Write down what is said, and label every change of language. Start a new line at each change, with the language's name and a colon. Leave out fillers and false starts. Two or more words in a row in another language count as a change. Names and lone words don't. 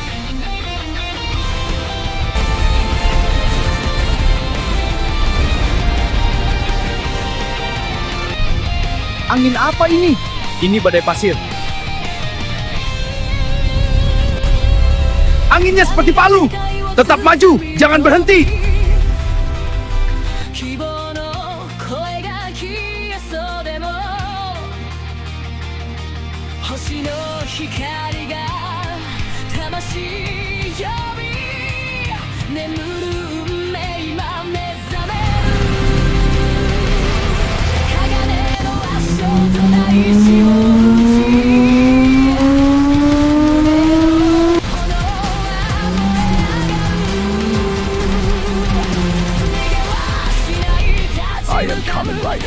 Indonesian: Angin apa ini? Ini badai pasir. Anginnya seperti palu. Tetap maju, jangan berhenti.
Japanese: 希望の声が消えそうでも星の光が魂呼び眠る運命今目覚める鋼の足音大地を打ち炎は燃え上がる逃げはしない立ち
English: I am Kamen Rider.